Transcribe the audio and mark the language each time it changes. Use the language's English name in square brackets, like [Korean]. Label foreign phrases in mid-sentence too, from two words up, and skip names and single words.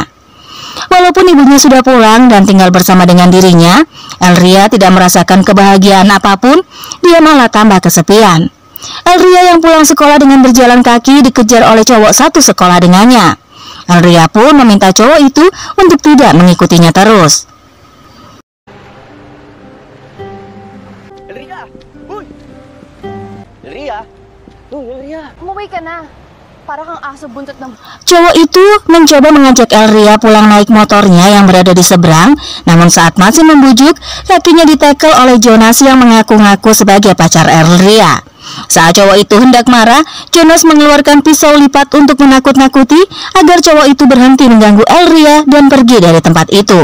[Indonesian] Walaupun ibunya sudah pulang dan tinggal bersama dengan dirinya, Elria tidak merasakan kebahagiaan apapun, dia malah tambah kesepian. Elria yang pulang sekolah dengan berjalan kaki dikejar oleh cowok satu sekolah dengannya. Elria pun meminta cowok itu untuk tidak mengikutinya terus. [Filipino] Elria! Uy! Elria! Elria! Umuwi ka na. Para kang aso buntot ng... [Indonesian] Cowok itu mencoba mengajak Elria pulang naik motornya yang berada di seberang, namun saat masih membujuk, kakinya ditekel oleh Jonas yang mengaku-ngaku sebagai pacar Elria. Saat cowok itu hendak marah, Jonas mengeluarkan pisau lipat untuk menakut-nakuti agar cowok itu berhenti mengganggu Elria dan pergi dari tempat itu.